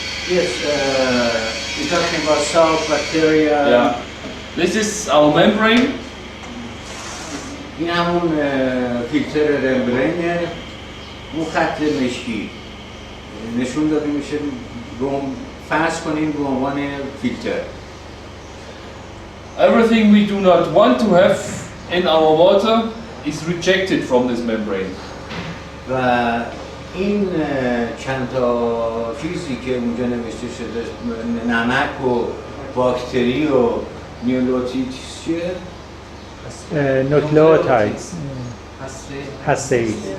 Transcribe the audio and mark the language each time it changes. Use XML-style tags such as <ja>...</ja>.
<en>Yes, you're talking about salt, bacteria. Yeah. This is our membrane.</en> <fa>این همون فیلتر رمبرینه، اون خط مشکی نشون داده میشه فرض کنیم به عنوان فیلتر.</fa> <en>Everything we do not want to have in our water is rejected from this membrane.</en> <fa>و این چند تا چیزی که اونجا نوشته شده نمک و باکتری و نیولوتید چیه؟ nucleotides هسته‌ای</fa>